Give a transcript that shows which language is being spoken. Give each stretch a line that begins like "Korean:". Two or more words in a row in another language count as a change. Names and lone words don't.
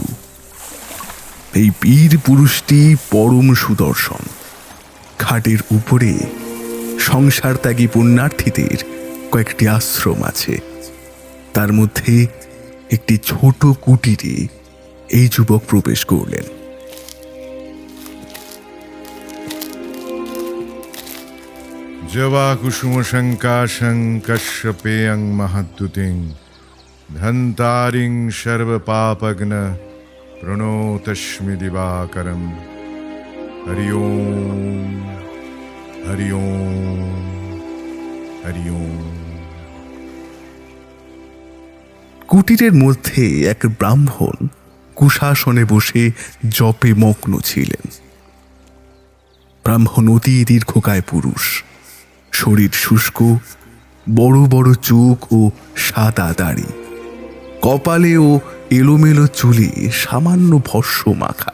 Bangla: এই বীর পুরুষটি পরম সুদর্শন। ঘাটের উপরে সংসার ত্যাগী পুণ্যার্থীদের কয়েকটি আশ্রম আছে। তার মধ্যে একটি ছোট কুটিরে এই যুবক প্রবেশ করলেন।
Sanskrit: जवा कुसुम शंकाशं कश्यपेयं महद्दुतिं धन्तारिं सर्व पापग्न प्रणोतस्मि दिवाकरं হরি ওম, হরি ওম, হরি ওম।
Bangla: কুটিরের মধ্যে এক ব্রাহ্মণ কুশাসনে বসে জপে মগ্ন ছিলেন। ব্রাহ্মণ অতি দীর্ঘকায় পুরুষ, শরীর শুষ্ক, বড় বড় চোখ ও সাদা দাড়ি, কপালে ও এলোমেলো চুলে সামান্য ভস্য মাখা।